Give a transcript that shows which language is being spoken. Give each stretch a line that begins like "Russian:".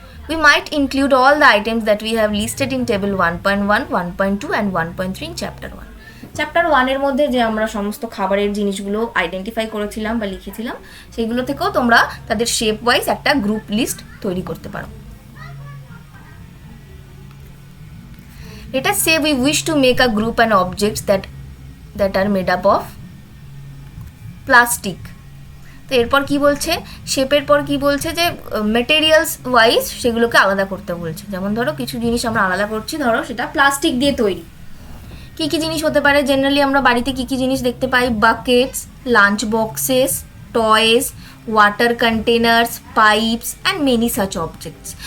English: We might include all the items that we have listed in table 1.1, 1.2 and 1.3 in chapter 1।
Bangla: Chapter 1-এর মধ্যে যে আমরা সমস্ত খাবারের জিনিসগুলো আইডেন্টিফাই করেছিলাম বা লিখেছিলাম, সেইগুলো থেকেও তোমরা তাদের শেপ ওয়াইজ একটা গ্রুপ লিস্ট তৈরি করতে পারো।
English: Let us say we wish to make a group and objects that are made up of plastic.
Bangla: তো এরপর কি বলছে, শেপের পর কি বলছে যে ম্যাটেরিয়ালস ওয়াইজ সেগুলোকে আলাদা করতে বলছে। যেমন ধরো কিছু জিনিস আমরা আলাদা করছি, ধরো সেটা প্লাস্টিক দিয়ে তৈরি। কী কী জিনিস হতে পারে, জেনারেলি আমরা বাড়িতে কী কী জিনিস দেখতে পাই, buckets, lunch boxes, toys, water containers, pipes
English: And many such objects.